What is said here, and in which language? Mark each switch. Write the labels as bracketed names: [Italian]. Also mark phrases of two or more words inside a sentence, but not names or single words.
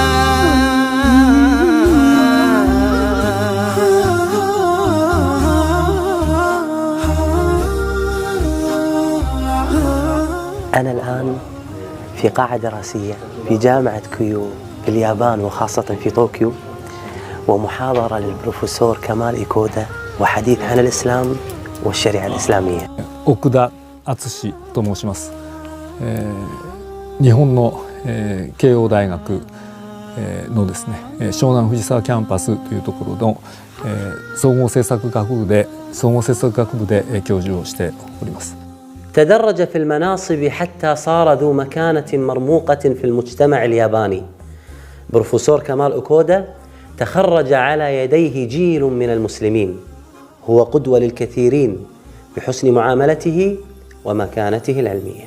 [Arabic] أنا الآن في قاعة دراسية في جامعة كيو في اليابان، وخاصة في طوكيو، ومحاضرة للبروفيسور كمال إيكودا، وحديث عن الإسلام والشريعة الإسلامية. [Japanese] 奥田敦と申します。日本の慶応大学のですね、湘南藤沢キャンパスというところの総合政策学部で教授をしております。 [Arabic] تدرج في المناصب حتى صار ذو مكانة مرموقة في المجتمع الياباني. بروفيسور كمال إيكودا تخرج على يديه جيل من المسلمين، هو قدوة للكثيرين بحسن معاملته ومكانته العلمية.